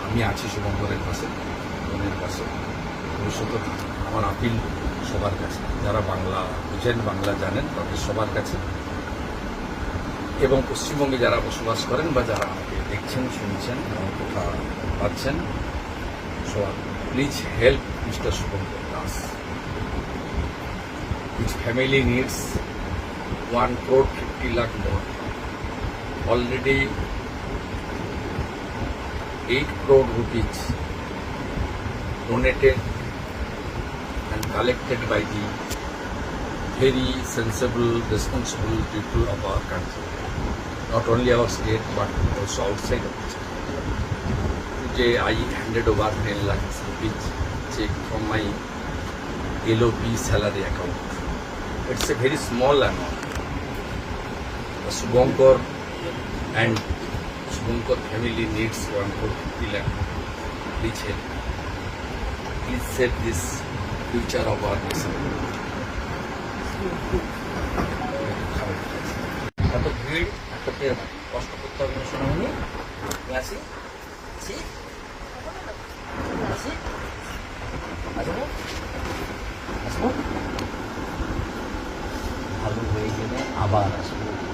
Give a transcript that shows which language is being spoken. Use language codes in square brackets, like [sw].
[bn] আমি আছি শুভঙ্করের পাশে, বোনের পাশে, ভবিষ্যতে আমার আপিল সবার কাছে, যারা বাংলা বুঝেন, বাংলা জানেন, তাদের সবার কাছে, এবং পশ্চিমবঙ্গে যারা বসবাস করেন বা যারা আমাকে দেখছেন, শুনছেন, আমার কথা পাচ্ছেন, সবার [en] please help mister [bn] Shubhankar Das. [en] His family needs 1 crore 50 lakh more. Already 8 crore rupees donated and collected by the very sensible, responsible people of our country. Not only our state but also outside of the state. Today I handed over 10 lakh rupees check from my LOP salary account. It's a very small amount. Subhankar and Subhankar family needs 1 crore 50 lakh. Please help. Please save this future of our nation. [bn] এত ভিড়, এত পেয়ে কষ্ট করতে হবে না শোনামনি। আসি আসি আসি আসবো আসবো, ভালো হয়ে গেলে আবার আসবো।